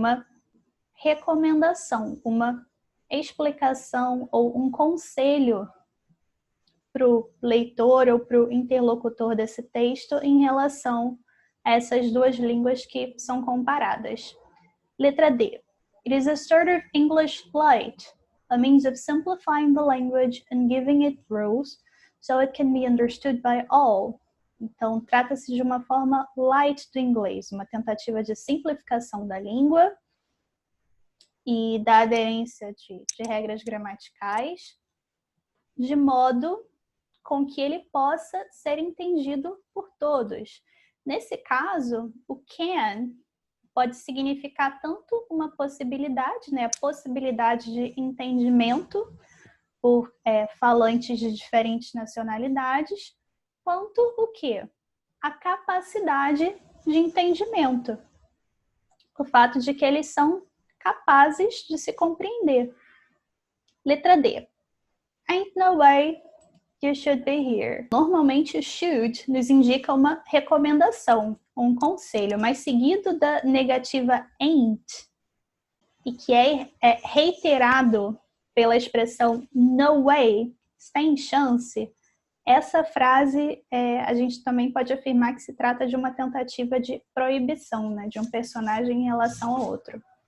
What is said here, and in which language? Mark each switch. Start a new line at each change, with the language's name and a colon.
Portuguese: Uma recomendação, uma explicação ou um conselho para o leitor ou para o interlocutor desse texto em relação a essas duas línguas que são comparadas. Letra D.
English: It is a sort of English light, a means of simplifying the language and giving it rules so it can be understood by all.
Portuguese: Então, trata-se de uma forma light do inglês, uma tentativa de simplificação da língua e da aderência de regras gramaticais, de modo com que ele possa ser entendido por todos. Nesse caso, o can pode significar tanto uma possibilidade, né, a possibilidade de entendimento por falantes de diferentes nacionalidades, quanto o quê? A capacidade de entendimento. O fato de que eles são capazes de se compreender. Letra D.
English: Ain't no way you should be here.
Portuguese: Normalmente o should nos indica uma recomendação, um conselho, mas seguido da negativa ain't, e que é reiterado pela expressão no way, sem chance, essa frase a gente também pode afirmar que se trata de uma tentativa de proibição, né, de um personagem em relação ao outro.